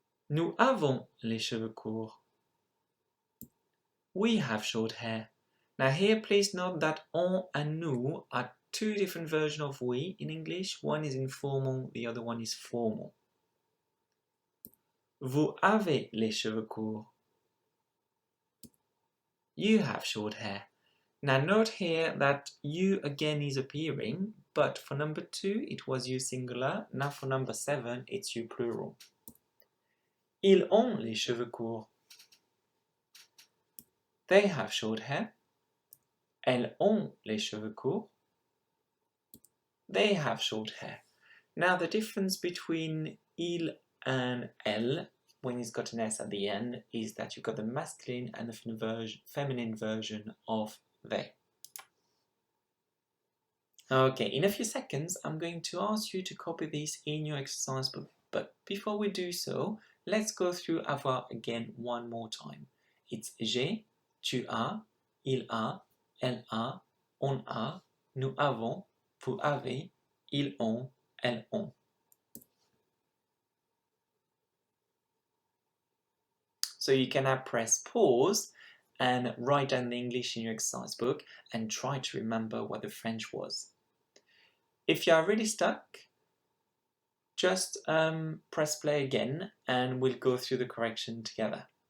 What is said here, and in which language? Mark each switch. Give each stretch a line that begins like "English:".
French: Nous avons les cheveux courts.
English: We have short hair. Now here please note that on and nous are two different versions of we in English. One is informal, the other one is formal.
French: Vous avez les cheveux courts.
English: You have short hair. Now note here that you again is appearing, but for number 2 it was you singular. Now for number 7 it's you plural.
French: Ils ont les cheveux courts.
English: They have short hair.
French: Elles ont les cheveux courts.
English: They have short hair. Now the difference between il and elle, when it's got an s at the end, is that you've got the masculine and the feminine version of they. Okay, in a few seconds I'm going to ask you to copy this in your exercise book, but before we do so, let's go through avoir again one more time. It's
French: j'ai, tu as, il a, elle a, on a, nous avons, vous avez, ils ont, elles ont.
English: So you can now press pause and write down the English in your exercise book and try to remember what the French was. If you are really stuck, just press play again and we'll go through the correction together.